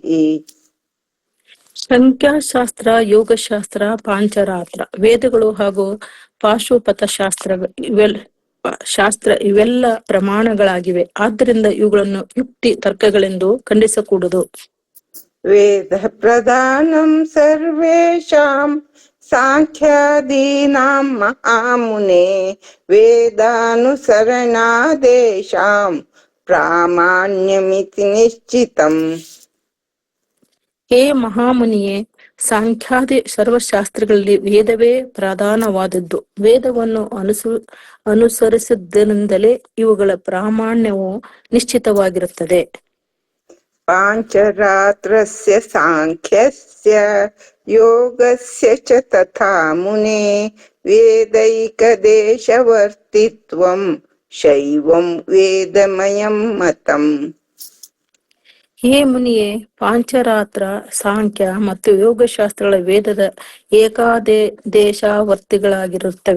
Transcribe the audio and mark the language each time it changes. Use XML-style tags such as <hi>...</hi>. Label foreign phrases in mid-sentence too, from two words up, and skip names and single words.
<kn>ಸಂಖ್ಯಾಶಾಸ್ತ್ರ, ಯೋಗಶಾಸ್ತ್ರ, ಪಾಂಚರಾತ್ರ, ವೇದಗಳು ಹಾಗೂ ಪಾಶುಪತ ಶಾಸ್ತ್ರ ಇವೆಲ್ಲ ಪ್ರಮಾಣಗಳಾಗಿವೆ. ಆದ್ದರಿಂದ ಇವುಗಳನ್ನು ಯುಕ್ತಿ ತರ್ಕಗಳೆಂದು ಖಂಡಿಸಕೂಡದು.</kn> <sa>वेद प्रधानं सर्वेषां सांख्यादीनां महामुने वेदानुसरणादेशां प्रामाण्यमिति निश्चितं.</sa> <kn>ಹೇ ಮಹಾಮುನಿಯೇ, ಸಾಂಖ್ಯಾದಿ ಸರ್ವಶಾಸ್ತ್ರಗಳಲ್ಲಿ ವೇದವೇ ಪ್ರಧಾನವಾದದ್ದು. ವೇದವನ್ನು ಅನುಸರಿಸಿದ್ದರಿಂದಲೇ ಇವುಗಳ ಪ್ರಾಮಾಣ್ಯವು ನಿಶ್ಚಿತವಾಗಿರುತ್ತದೆ.</kn> <sa>पाञ्चरात्रस्य सांख्यस्य योगस्य च तथा मुने वेदैकदेशवर्तित्वं शैवं वेदमयं मतं.</sa> <kn>ಹೇ ಮುನಿಯೇ, ಪಾಂಚರಾತ್ರ, ಸಾಂಖ್ಯ ಮತ್ತು ಯೋಗಶಾಸ್ತ್ರಗಳ ವೇದದ ಏಕಾದೇಶಾವರ್ತಿಗಳಾಗಿರುತ್ತವೆ.</kn>